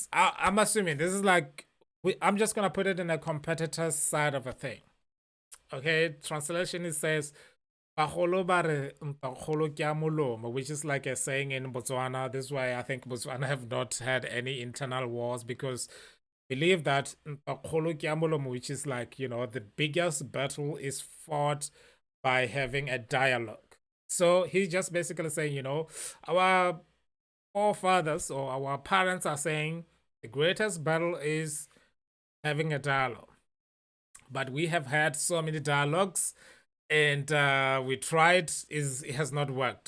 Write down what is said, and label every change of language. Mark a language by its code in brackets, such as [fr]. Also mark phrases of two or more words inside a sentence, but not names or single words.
[en] I'm assuming this is like I'm just gonna put it in a competitor's side of a thing. Okay, translation it says, [tn] "Bagolo ba re ntakgolo ke a molomo," [en] which is like a saying in Botswana. This is why I think Botswana have not had any internal wars because believe that [tn] ntakgolo ke a molomo, [en] which is like, you know, the biggest battle is fought by having a dialogue. So he's just basically saying, you know, our forefathers or our parents are saying the greatest battle is having a dialogue. But we have had so many dialogues and we tried, it has not worked.